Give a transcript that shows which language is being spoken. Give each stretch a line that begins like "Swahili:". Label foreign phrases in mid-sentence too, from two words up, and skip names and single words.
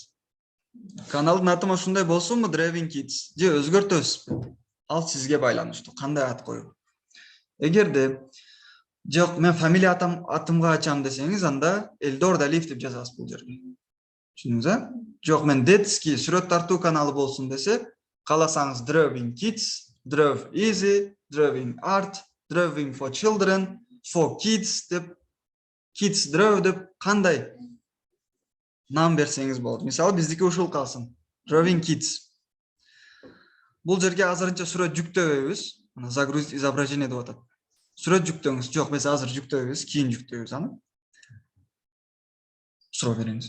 Kyrgyz: Каналдын аты ушундай болсунбу, Driving Kids, же өзгөртөбүзбү? Ал сизге байланыштуу, кандай ат коюп. Эгерде жок, мен фамилия атымга ачам десеңиз, анда Элдор Далиев деп жазасыз бул жерге. Түшүндүңүз, Жок, мен детский сүрөт тартуу каналы болсун десе, кааласаңыз Driving Kids, Drive Easy, Driving Art, Driving for Children, for Kids деп, Kids Drive деп кандай нам берсеңиз болот. Мисалы, биздики ушул калсын. Driving Kids. Бул жерге азырынча сүрөт жүктөбөйбүз. Мына
Russian: загрузить изображение
Kyrgyz: деп атат. Сүрөт жүктөңүз. Жок, биз азыр жүктөбөйбүз, кийин жүктөйбүз аны. Суроо бериңиз.